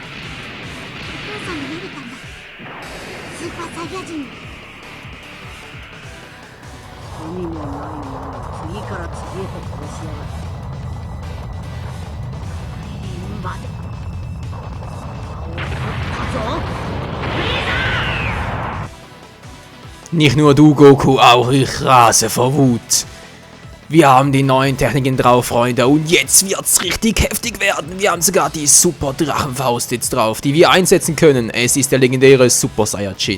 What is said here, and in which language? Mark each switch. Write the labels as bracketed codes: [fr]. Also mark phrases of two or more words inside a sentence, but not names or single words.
[ja] お父さんに逃げたんだ。スーパーサイヤ人に。意味のないものを次から次へと殺しやがる。現場で顔を取ったぞ。 [de] Nicht nur du, Goku, auch ich rase vor Wut. Wir haben die neuen Techniken drauf, Freunde, und jetzt wird's richtig heftig werden. Wir haben sogar die Super Drachenfaust jetzt drauf, die wir einsetzen können. Es ist der legendäre Super Saiyajin.